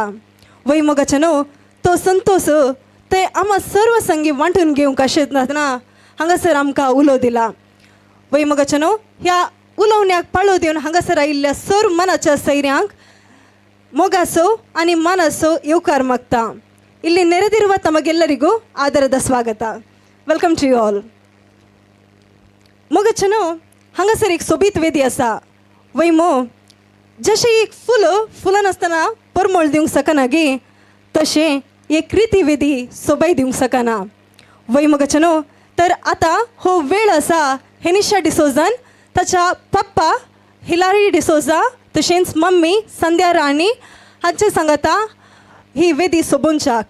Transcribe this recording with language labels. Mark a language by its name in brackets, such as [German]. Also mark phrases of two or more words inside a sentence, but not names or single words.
[Konkani] वय मोगाच्यानो तो संतोष ते आम्हा सर्व संगी वांटून घेवंक आशिल्ल्यान हांगासर आमकां उलो दिला. वय मोगाच्यानो ह्या उलोवण्याक पाळो दिवन हांगासर आयिल्ल्या सर्व मनाच्या सैऱ्यांक मोगासो आनी मानासो येवकार मागता. [Kannada] ಇಲ್ಲಿ ನೆರೆದಿರುವ ತಮಗೆಲ್ಲರಿಗೂ ಆದರದ ಸ್ವಾಗತ. [English] Welcome to you all. [Konkani] मोगाच्यानो हांगासर एक सोबीत वेदी आसा. वय मो जशें एक फुलां नासतना परमळ दिवंक सकना गे तशें एक रिती वेदी सोबाय दिवंक सकना. वय मोगाच्यानो तर आतां हो वेळ आसा हेनिशा डिसोजान ताच्या पप्पा हिलारी डिसोजा तशेंच मम्मी संध्या राणी हांचे सांगाता ही वेदी सोबोवच्याक.